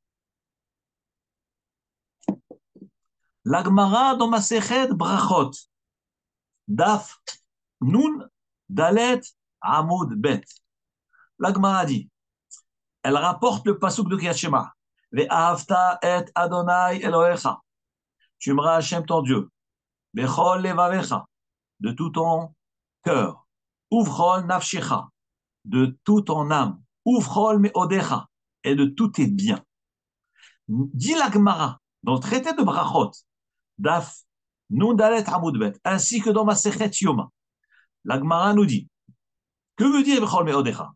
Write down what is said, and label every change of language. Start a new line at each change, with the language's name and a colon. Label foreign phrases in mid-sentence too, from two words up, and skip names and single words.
French: La Gemara dans
Hebrew: מסכת ברכות, דף נון דלת עמוד בית.
French: La Gemara dit, elle rapporte le pasuk de
Hebrew: קריאת שמע. ואהבת את אדני אלהיך.
French: Tu aimeras Hachem ton Dieu.
Hebrew: בכל לבבך.
French: De tout ton cœur.
Hebrew: ובכל נפשך.
French: De toute ton âme.
Hebrew: ובכל מאדך.
French: Et de tous tes biens. Dit la Gemara, dans le traité de Brachot,
Hebrew: דף נון דלת עמוד בית,
French: ainsi que dans
Hebrew: מסכת יומא.
French: La Gemara nous dit, que veut dire
Hebrew: בכל מאדך?